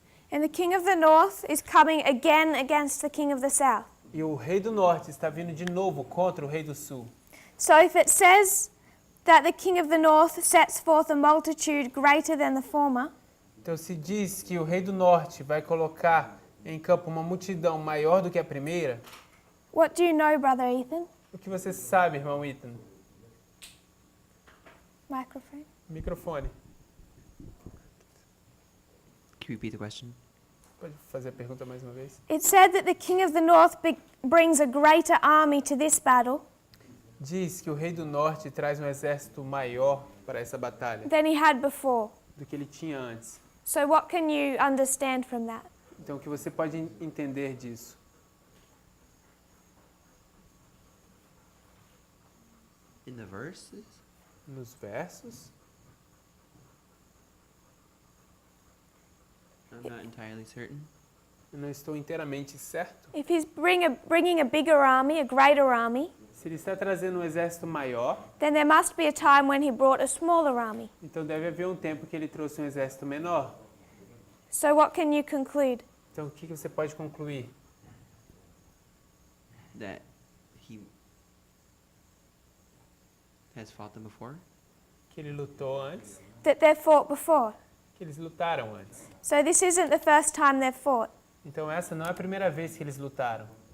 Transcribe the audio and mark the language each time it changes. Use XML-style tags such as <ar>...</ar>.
<en>And the king of the north is coming again against the king of the south.</en> <pt>E o rei do norte está vindo de novo contra o rei do sul.</pt> <en>So if it says that the king of the north sets forth a multitude greater than the former,</en> <pt>Então se diz que o rei do norte vai colocar em campo uma multidão maior do que a primeira.</pt> <en>what do you know, Brother Ethan?</en> <pt>O que você sabe, irmão Ethan?</pt> <en>Microphone.</en> <pt>Microfone.</pt> <en>Can you repeat the question?</en> <pt>Pode fazer a pergunta mais uma vez?</pt> <en>It said that the king of the north brings a greater army to this battle</en> <pt>Diz que o rei do norte traz um exército maior para essa batalha</pt> <en>than he had before.</en> <pt>do que ele tinha antes.</pt> <en>So what can you understand from that?</en> <pt>Então, o que você pode entender disso?</pt> <en>In the verses?</en> <pt>Nos versos?</pt> <en>I'm not entirely certain.</en> <pt>Eu não estou inteiramente certo.</pt> <en>If he's bringing a bigger army, a greater army,</en> <pt>Se ele está trazendo um exército maior,</pt> <en>then there must be a time when he brought a smaller army.</en> <pt>então deve haver um tempo que ele trouxe um exército menor.</pt> <en>So what can you conclude?</en> <pt>Então, o que você pode concluir?</pt> <en>That he has fought them before?</en> <pt>Que ele lutou antes,</pt> <en>That they've fought before.</en> <pt>que eles lutaram antes.</pt> <en>So this isn't the first time they've fought.</en> <pt>Então, essa não é a primeira vez que eles lutaram.</pt>